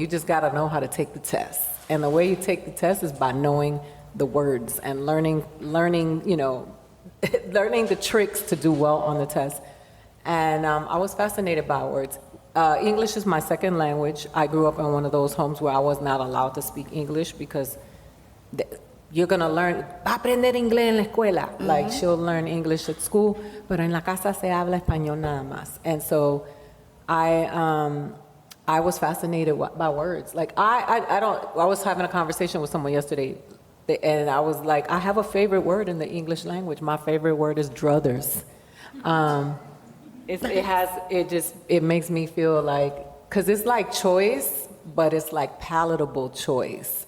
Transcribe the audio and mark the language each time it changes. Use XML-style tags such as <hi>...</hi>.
<en>You just got to know how to take the test. And the way you take the test is by knowing the words and learning, you know, learning the tricks to do well on the test. And I was fascinated by words. English is my second language. I grew up in one of those homes where I was not allowed to speak English because you're going to learn,</en> <es>va a aprender inglés en la escuela.</es> <en>Like, she'll learn English at school,</en> <es>pero en la casa se habla español nada más.</es> <en>And so I was fascinated by words. Like, I was having a conversation with someone yesterday, and I was like, I have a favorite word in the English language. My favorite word is druthers. It makes me feel like, because it's like choice, but it's like palatable choice.</en>